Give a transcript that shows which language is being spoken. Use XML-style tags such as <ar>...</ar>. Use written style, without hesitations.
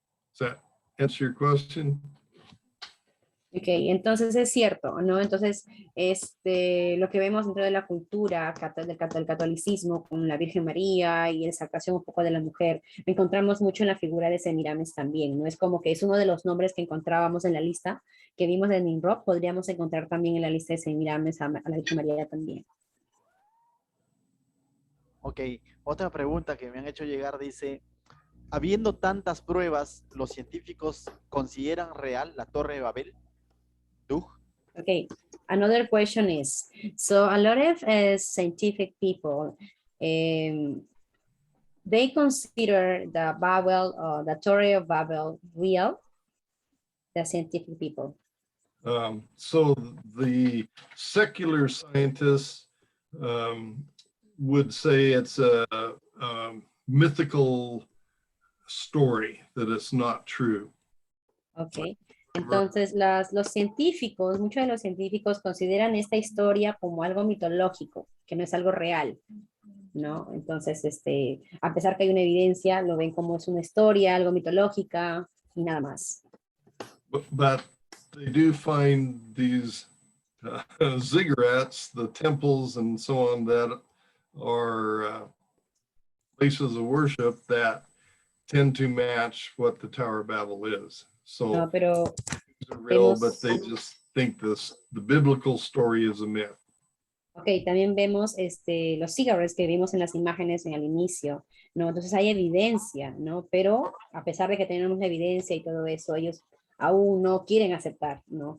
<en>Does that answer your question?</en> <es>Ok, entonces es cierto, ¿no? Entonces, lo que vemos dentro de la cultura del catolicismo con la Virgen María y la exaltación un poco de la mujer, encontramos mucho en la figura de Semiramis también, ¿no? Es como que es uno de los nombres que encontrábamos en la lista que vimos de Nimrod, podríamos encontrar también en la lista de Semiramis a la Virgen María también. Ok, otra pregunta que me han hecho llegar dice, habiendo tantas pruebas, ¿los científicos consideran real la Torre de Babel? ¿Tú?</es> <en>Okay, another question is, so a lot of scientific people, they consider the Babel, the Torre of Babel real, the scientific people. So the secular scientists would say it's a mythical story, that it's not true. Okay.</en> <es>Entonces, los científicos, muchos de los científicos consideran esta historia como algo mitológico, que no es algo real, ¿no? Entonces, a pesar que hay una evidencia, lo ven como es una historia, algo mitológica y nada más.</es> <en>But they do find these ziggurats, the temples and so on, that are places of worship that tend to match what the Tower of Babel is. So</en> <es>No, pero</es> <en>these are real,</en> <es>vemos,</es> <en>but they just think the biblical story is a myth.</en> <es>ok, también vemos los cigarettes que vimos en las imágenes en el inicio, ¿no? Entonces hay evidencia, ¿no? Pero a pesar de que tenemos evidencia y todo eso, ellos aún no quieren aceptar, ¿no?</es>